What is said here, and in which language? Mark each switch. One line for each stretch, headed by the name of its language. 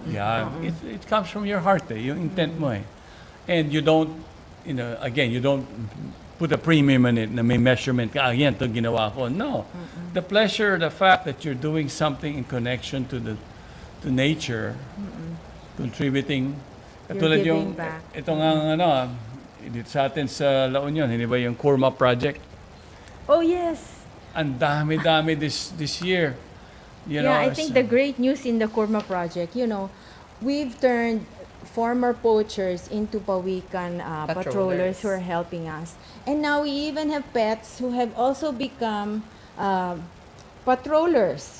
English: Yeah, it comes from your heart,
Filipino: yung intent mo eh.
English: And you don't, again, you don't put a premium on it
Filipino: na may measurement ka, yan, ito ginawa ko.
English: No. The pleasure, the fact that you're doing something in connection to nature, contributing.
Filipino: Katulad
English: giving
Filipino: yung,
English: back.
Filipino: ito nga dito sa atin sa La Union, hindi ba yung Kurma Project?
English: Oh, yes.
Filipino: Ang dami-dami
English: this year. You know, I think the great news in the Kurma project, we've turned former poachers into pawikan patrollers who are helping us. And now we even have pets who have also become patrollers.